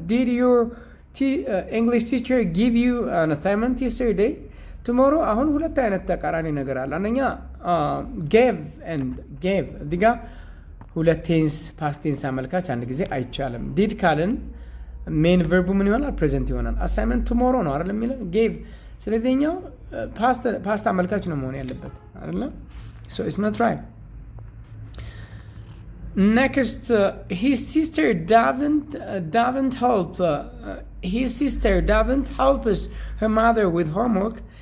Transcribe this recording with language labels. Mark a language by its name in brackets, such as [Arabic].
[English] Did your English teacher give you an assignment yesterday? [Amharic] Tomorrow አሁን ሁለት አይነት ተቃራኒ ነገር አለ። አንደኛ gave እዚህ ጋር ሁለት ቴንስ ፓስት ቴንስ አመልካች አንድ ጊዜ አይቻልም። ዲድ ካልን ሜን ቨርቡ ምን ይሆናል? ፕሬዘንት ይሆናል። አሳይመንት ቱሞሮ ነው አይደል የሚለው ጌቭ። ስለዚህኛው ፓስት አመልካች ነው መሆን ያለበት አይደል? [English] So it's not right. Next, his sister doesn't help. His sister doesn't help her mother with homework.